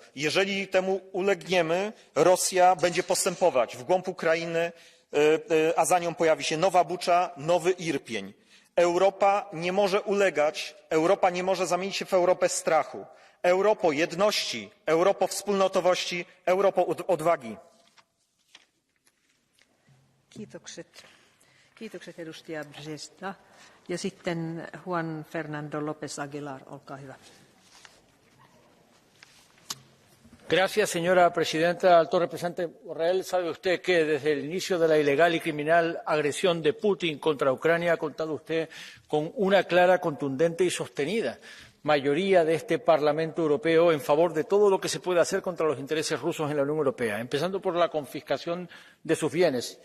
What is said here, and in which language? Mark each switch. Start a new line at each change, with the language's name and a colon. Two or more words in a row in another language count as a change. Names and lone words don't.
Polish: Jeżeli temu ulegniemy, Rosja będzie postępować w głąb Ukrainy, a za nią pojawi się nowa Bucza, nowy Irpień. Europa nie może ulegać, Europa nie może zamienić się w Europę strachu. Europo jedności, Europo wspólnotowości, Europo odwagi.
Finnish: Kiitokset edustaja Brzeska. Ja sitten Juan Fernando López Aguilar, olkaa hyvä.
Spanish: Gracias, señora presidenta. Alto representante Borrell, sabe usted que desde el inicio de la ilegal y criminal agresión de Putin contra Ucrania ha contado usted con una clara, contundente y sostenida mayoría de este Parlamento Europeo en favor de todo lo que se puede hacer contra los intereses rusos en la Unión Europea, empezando por la confiscación de sus bienes.